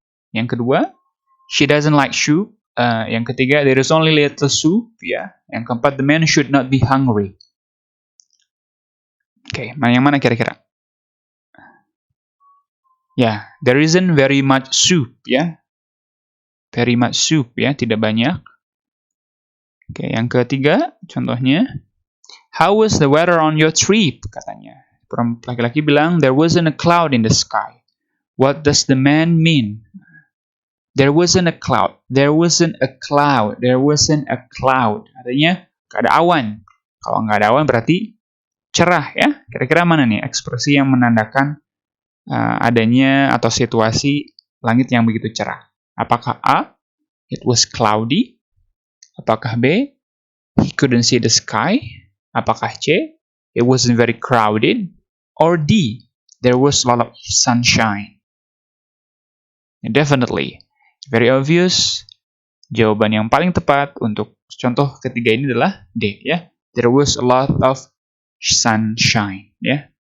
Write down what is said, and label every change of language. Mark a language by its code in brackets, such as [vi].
[id] Yang kedua, [en] she doesn't like soup. [id] Yang ketiga, [en] there is only little soup. Ya. [id] Yang keempat, [en] the man should not be hungry. [id] Oke, yang mana kira-kira? [en] Ya, there isn't very much soup, ya. Very much soup, [id] ya, tidak banyak. Oke, yang ketiga, contohnya. [en] How was the weather on your trip? [id] Katanya. Laki-laki bilang, [en] there wasn't a cloud in the sky. What does the man mean? There wasn't a cloud. There wasn't a cloud. There wasn't a cloud. [id] Artinya, nggak ada awan. Kalau nggak ada awan berarti cerah, ya. Kira-kira mana nih ekspresi yang menandakan adanya atau situasi langit yang begitu cerah? Apakah A, [en] it was cloudy? [id] Apakah B, [en] he couldn't see the sky? [id] Apakah C, [en] it wasn't very crowded? Or D, there was a lot of sunshine? Definitely, very obvious. [id] Jawaban yang paling tepat untuk contoh ketiga ini adalah D, ya. [en] There was a lot of sunshine, ya.